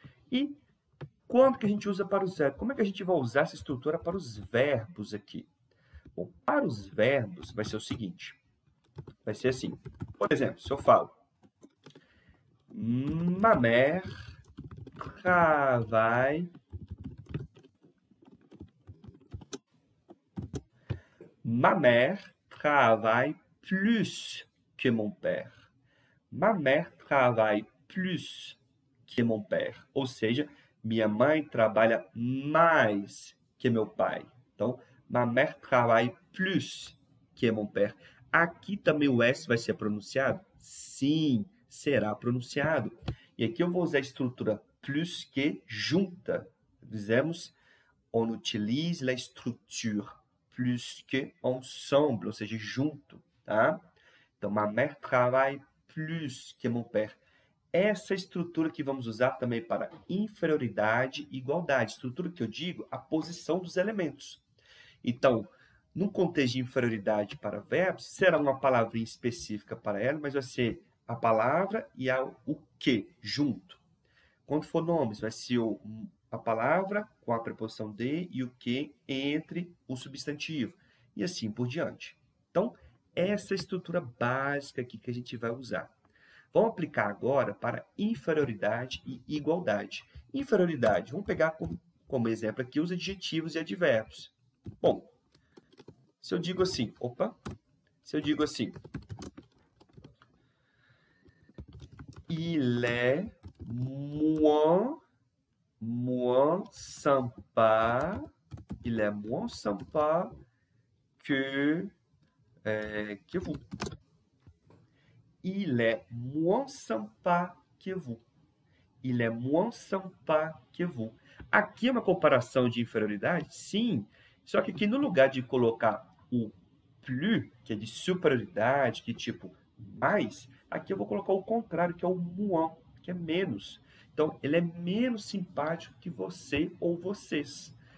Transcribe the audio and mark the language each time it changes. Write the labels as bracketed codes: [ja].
[pt] E quando que a gente usa para os verbos? Como é que a gente vai usar essa estrutura para os verbos aqui? Bom, para os verbos vai ser o seguinte. Vai ser assim. Por exemplo, se eu falo [fr] ma mère travaille ma mère travaille plus que mon père. Ma mère travaille plus que mon père. [pt] Ou seja, minha mãe trabalha mais que meu pai. [fr] Então, ma mère travaille plus que mon père. [pt] Aqui também o S vai ser pronunciado? Sim, será pronunciado. E aqui eu vou usar a estrutura plus que junta. Dizemos, [fr] on utilise la structure plus que ensemble, [pt] ou seja, junto, tá? [fr] Então, ma mère travaille plus que mon père. [pt] Essa estrutura que vamos usar também para inferioridade e igualdade. Estrutura que eu digo, a posição dos elementos. Então, num contexto de inferioridade para verbos, será uma palavrinha específica para ela, mas vai ser a palavra e o que junto. Quando for nomes, vai ser a palavra com a preposição de e o que entre o substantivo. E assim por diante. Então, essa é a estrutura básica aqui que a gente vai usar. Vamos aplicar agora para inferioridade e igualdade. Inferioridade, vamos pegar como exemplo aqui os adjetivos e advérbios. Bom, se eu digo assim, [fr] il est moins sympa, que vous. Il est moins sympa que vous. Il est moins sympa que vous. [pt] Aqui é uma comparação de inferioridade? Sim. Só que aqui no lugar de colocar o plus, que é de superioridade, que tipo mais, aqui eu vou colocar o contrário, que é o moins, que é menos. Então, ele é menos simpático que você ou vocês.